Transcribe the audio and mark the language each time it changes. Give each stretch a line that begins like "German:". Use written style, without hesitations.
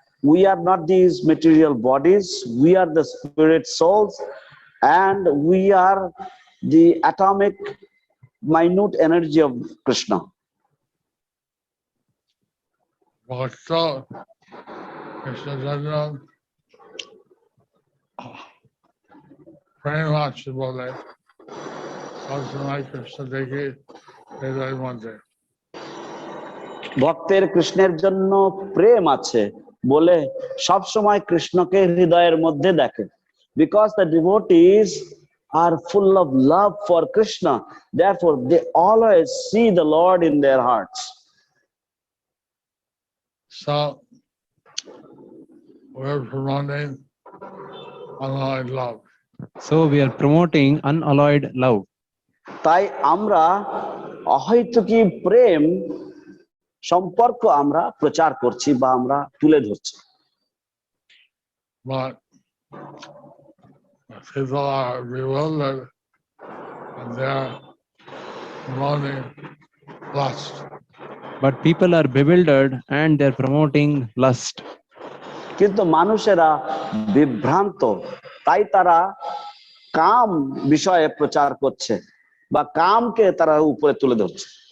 English: We are not these material bodies, we are the spirit souls, and we are the atomic minute energy of Krishna.
Bangla: Bhakta Krishna Chandra প্রেম আছে বলে সবসময় কৃষ্ণ দেখে হৃদয়ের মধ্যে। ভক্তের কৃষ্ণের জন্য প্রেম আছে বলে সব সময় কৃষ্ণকে হৃদয়ের মধ্যে দেখে।
English: Because the devotees are full of love for Krishna, therefore they always see the Lord in their hearts. So we're promoting unalloyed love. So we are promoting unalloyed love.
Bangla: তাই আমরা অহৈতুকী প্রেম সম্পর্ক আমরা প্রচার করছি বা আমরা তুলে ধরছি।
English: But people are bewildered and they're promoting lust. But people are bewildered and they're promoting lust.
Bangla: কিন্তু মানুষেরা বিভ্রান্ত, তাই তারা কাম বিষয়ে প্রচার করছে বা কামকে তারা উপরে তুলে ধরছে।